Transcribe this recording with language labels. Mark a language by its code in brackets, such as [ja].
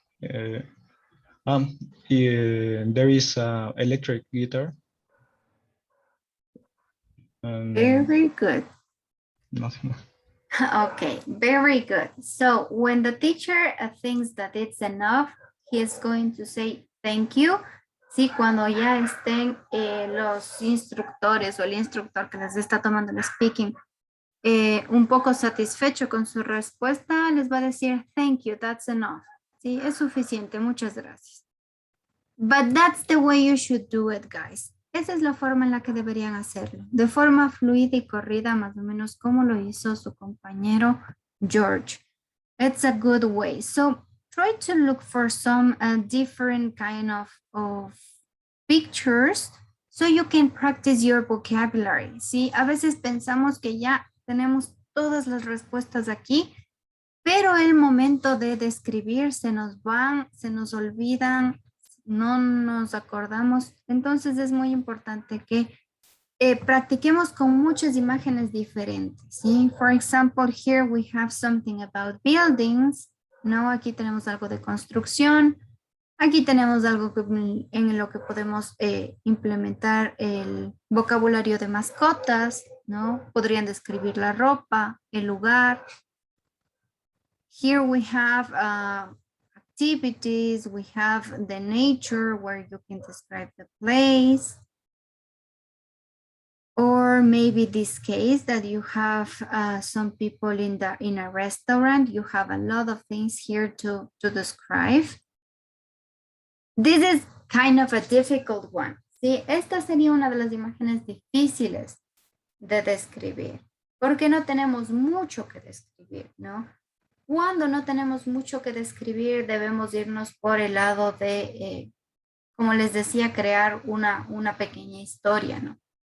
[en] There is an electric guitar. Very good. Nothing. Okay, very good. So when the teacher thinks that it's enough, he is going to say thank you. [es] Sí, cuando ya estén los instructores o el instructor que les está tomando el speaking un poco satisfecho con su respuesta, les va a decir [en] thank you, that's enough. [es] Sí, es suficiente, muchas gracias. [en] But that's the way you should do it, guys. [es] Esa es la forma en la que deberían hacerlo. De forma fluida y corrida, más o menos como lo hizo su compañero George. [en] It's a good way. So try to look for some different kind of pictures so you can practice your vocabulary. [es] ¿Sí? A veces pensamos que ya tenemos todas las respuestas aquí, pero el momento de describir se nos van, se nos olvidan, no nos acordamos. Entonces es muy importante que practiquemos con muchas imágenes diferentes. ¿Sí? [en] For example, here we have something about buildings. [es] ¿No? Aquí tenemos algo de construcción. Aquí tenemos algo en lo que podemos implementar el vocabulario de mascotas, ¿no? Podrían describir la ropa, el lugar. [en] Here we have activities, we have the nature where you can describe the place. Or maybe this case that you have some people in a restaurant, you have a lot of things here to describe. This is kind of a difficult one. [es] ¿Sí? Esta sería una de las imágenes difíciles de describir, porque no tenemos mucho que describir, ¿no? Cuando no tenemos mucho que describir, debemos irnos por el lado de, como les decía, crear una pequeña historia, ¿no?